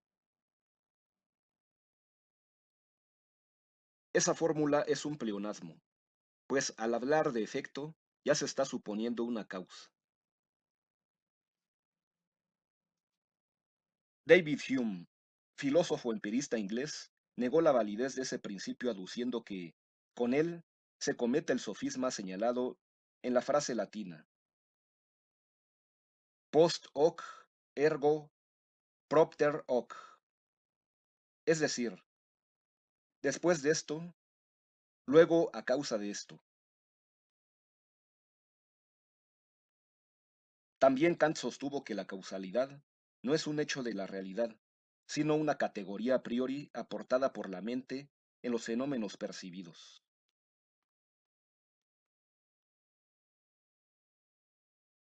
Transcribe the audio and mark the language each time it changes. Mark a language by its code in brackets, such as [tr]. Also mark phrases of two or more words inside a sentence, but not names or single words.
[es] Esa fórmula es un pleonasmo, pues al hablar de efecto ya se está suponiendo una causa. David Hume, filósofo empirista inglés, negó la validez de ese principio aduciendo que, con él, se comete el sofisma señalado en la frase latina [la] post hoc ergo propter hoc, [es] es decir, después de esto, luego a causa de esto. También Kant sostuvo que la causalidad no es un hecho de la realidad, sino una categoría [la] a priori [es] aportada por la mente en los fenómenos percibidos.